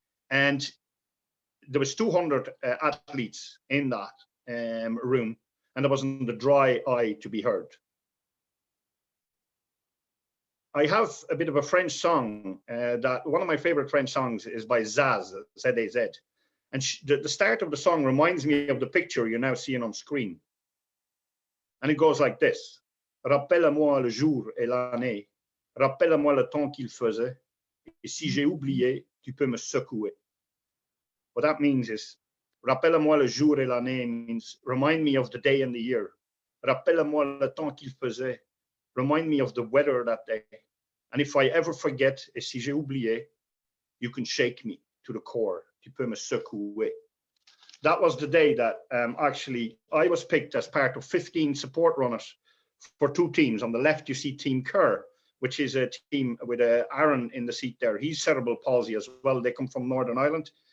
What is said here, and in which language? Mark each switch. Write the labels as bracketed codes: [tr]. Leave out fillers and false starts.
[en] And there was 200 athletes in that room, and there wasn't a dry eye to be heard. I have a bit of a French song that one of my favorite French songs is by Zaz, Z-A-Z. And the start of the song reminds me of the picture you're now seeing on screen. And it goes like this. [fr] Rappelle-moi le jour et l'année. Rappelle-moi le temps qu'il faisait. Et si j'ai oublié, tu peux me secouer. [en] What that means is, [fr] rappelle-moi le jour et l'année [en] means remind me of the day and the year. [fr] Rappelle-moi le temps qu'il faisait. [en] Remind me of the weather that day. And if I ever forget, [fr] et si j'ai oublié, [en] you can shake me to the core. [fr] Tu peux me secouer. [en] That was the day that actually I was picked as part of 15 support runners for 2 teams. On the left, you see Team Kerr, which is a team with Aaron in the seat there. He's cerebral palsy as well. They come from Northern Ireland.